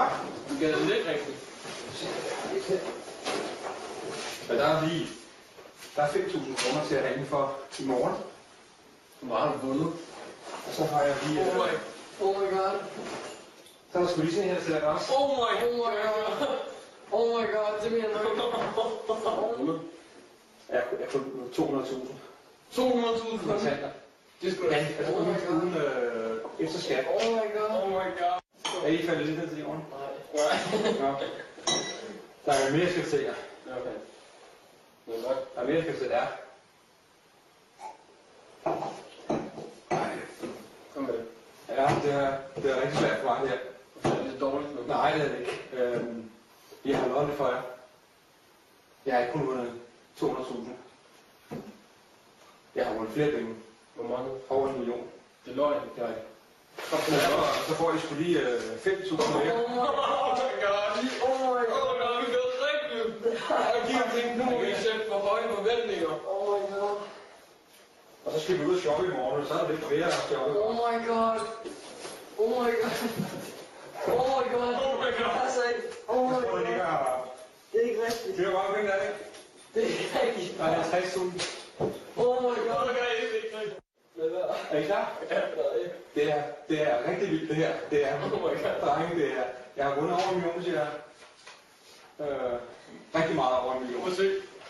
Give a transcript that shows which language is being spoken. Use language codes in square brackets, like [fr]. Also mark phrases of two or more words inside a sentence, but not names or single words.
[da] Du gælder lidt rigtigt. Men der er 5.000 kroner til at have for i morgen. Hvor meget har du vundet? Og så har jeg lige... [en] Oh my god. [da] Så er der sgu lige sådan her til dig også. [en] Oh my god. Oh my god, [da] det mener du. Jeg får 200.000. 200.000 kontanter. Det skulle da ikke. Altså uden efter skat. [en] Oh my god. Oh my god. [da] Er I faldet lidt ned til jorden? Nej. Nå. Der er mere, jeg skal se jer. Okay. Der er mere, jeg skal se jer. Kom med det. Ja, det er rigtig svært for mig, det her. Det er dårligt nu. Nej, det er det ikke. Jeg har lovet det for jer. Jeg har ikke kun vundet 200.000. Jeg har vundet flere penge. Hvor mange? Over 1 million. Det er løgn. Det er rigtigt. Så får I sgu lige 5.000 mere. [en] Oh my god. Oh my god. [da] Det er rigtigt. Jeg giver ting nu, må I sætte for høje forventninger. [en] Oh my god. [da] Og så skal vi ud og shoppe i morgen, så er der lidt flere at shoppe. [en] Oh my god. Oh my god. Oh my god. Oh my god. [da] Altså, [en] oh my god. [da] Det er ikke rigtigt. Det er bare penge, der er det. Det er ikke rigtigt. Der er 50.000. [en] Oh my god. [da] Det er ikke rigtigt. Er I klar? Ja, det er rigtig vildt, det her. Det er, [en] oh my god. [da] drenge, det er. Jeg har vundet over 1 million, siger jeg. Rigtig meget over 1 million.